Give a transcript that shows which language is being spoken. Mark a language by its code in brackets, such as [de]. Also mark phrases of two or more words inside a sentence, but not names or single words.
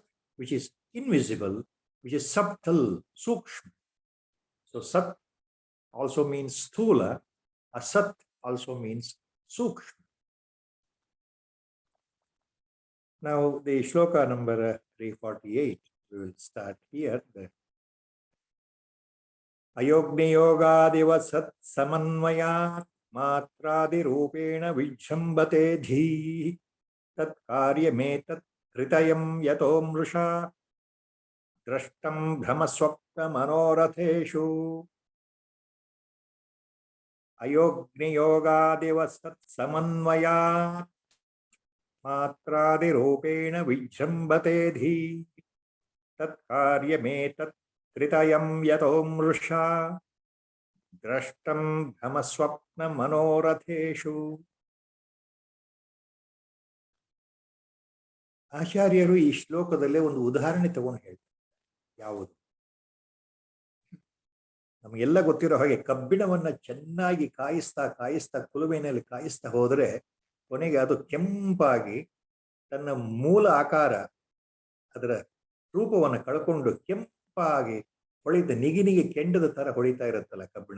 [en] Which is invisible, which is subtle, sukshma. So Sat also means sthula, Asat also means sukshma. Now the shloka number 348, we will start here. [sa] अयोग्नियोगादेव सत् समन्वयात् मात्रादि रूपेण विझम्बते धी तत् कार्यमेतत् कृतयं यतो मृषा द्रष्टं ब्रह्मस्वप्न मनोरथेषु. अयोग्नियोगादेव सत् समन्वयात् मात्रादि रूपेण विझम्बते धी तत् कार्यमेतत् कृतयं यतो मृषा द्रष्टं ब्रह्मस्वप्न मनोरथेषु. [kn] ಆಚಾರ್ಯರು ಈ ಶ್ಲೋಕದಲ್ಲೇ ಒಂದು ಉದಾಹರಣೆ ತಗೊಂಡು ಹೇಳ್ತಾರೆ. ಯಾವುದು? ನಮಗೆಲ್ಲ ಗೊತ್ತಿರೋ ಹಾಗೆ ಕಬ್ಬಿಣವನ್ನ ಚೆನ್ನಾಗಿ ಕಾಯಿಸ್ತಾ ಕಾಯಿಸ್ತಾ ಕುಲುಮೆಯಲ್ಲಿ ಕಾಯಿಸ್ತಾ ಹೋದರೆ ಕೊನೆಗೆ ಅದು ಕೆಂಪಾಗಿ ತನ್ನ ಮೂಲ ಆಕಾರ ಅದರ ರೂಪವನ್ನು ಕಳ್ಕೊಂಡು ಕೆಂಪಾಗಿ ಹೊಳಿತ ನಿಗಿನಿಗೆ ಕೆಂಡದ ತರ ಹೊಳಿತಾ ಇರುತ್ತಲ್ಲ ಕಬ್ಬಿಣ.